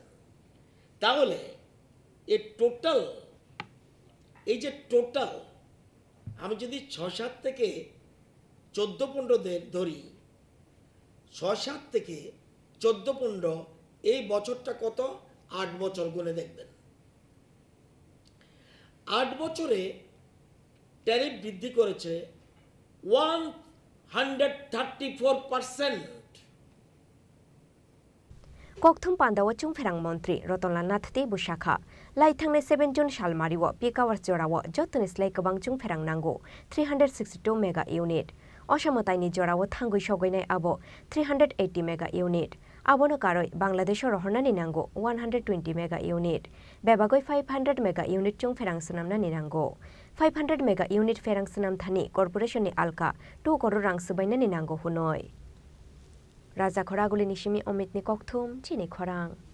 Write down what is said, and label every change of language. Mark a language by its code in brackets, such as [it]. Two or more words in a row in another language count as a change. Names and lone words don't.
[bn] তাহলে এই যে টোটাল আমি যদি 6-7 থেকে 14-15 ধরি, 6-7 থেকে 14-15 এই বছরটা কত? 8 বছর গুনে দেখবেন। 8 বছরে ট্যারিফ বৃদ্ধি করেছে 134%। [trp] kokthum pandawa chungpherang montri rotonla nathte busakha laithangni 7 June salmariwo pikawar jorawo jotoni slai kabang chungpherang nango 362 [en] mega unit [trp] osamotaini jorawo thangui sogoinai abo 380 [en] mega unit [trp] abono karoi bangladeshor rohornani nango 120 [en] mega unit [trp] bebagoi 500 [en] mega unit [trp] chungpherang sunamnani nango 500 [en] mega unit [trp] ferang sunam thani corporation ni alka 2 crore rang subainani nango hunoi Raja Khoraguli Nishimi Omitni Kokthum Chini Khorang